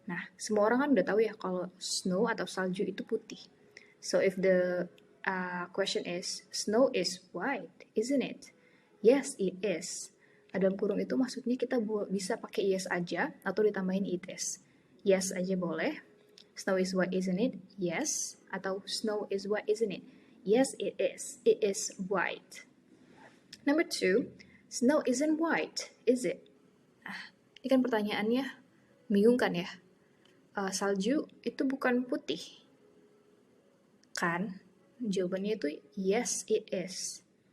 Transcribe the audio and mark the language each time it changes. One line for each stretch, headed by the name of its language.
Indonesian: Nah, semua orang kan udah tahu ya kalau snow atau salju itu putih.
English: So if the question is, snow is white, isn't it? Yes, it is.
Indonesian: Dalam kurung itu maksudnya kita bisa pakai yes aja atau ditambahin
English: it is. Yes
Indonesian: aja boleh.
English: Snow is white, isn't it? Yes. Atau snow is white, isn't it? Yes, it is. It is white. Number 2, snow isn't white, is it?
Indonesian: Ini kan pertanyaannya bingung kan ya? Salju itu bukan putih, kan? Jawabannya itu
English: yes, it is.